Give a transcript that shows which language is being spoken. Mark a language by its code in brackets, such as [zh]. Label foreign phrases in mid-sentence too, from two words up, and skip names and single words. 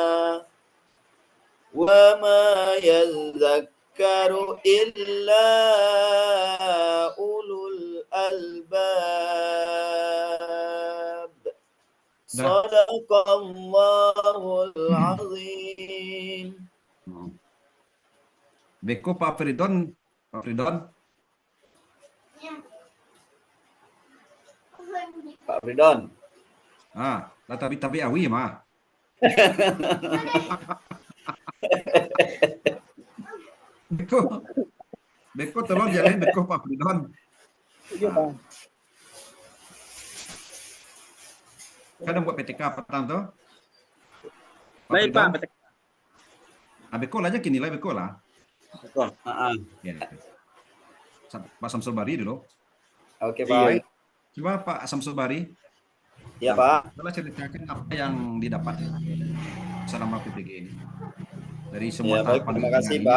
[ar] وما يذكر إلا أولو الألباب صدق الله العظيم. [min] Beko Pak Fridon, Pak Fridon. Pak Fridon. Ah, tapi awi mah. Beko tolong jalanin Beko Pak Fridon. [id] Iya, Kan buat PTK petang tuh. baik Pak. [min] Beko lah aja kini lah Beko lah. [id] Betul. Ya. Pak Samsul Bari dulu. Oke Pak. Coba Pak Samsul Bari. Ya Pak. Coba ceritakan apa yang didapat selama PPG ini. Dari semua Ya, baik, tahapan terima kasih, ini,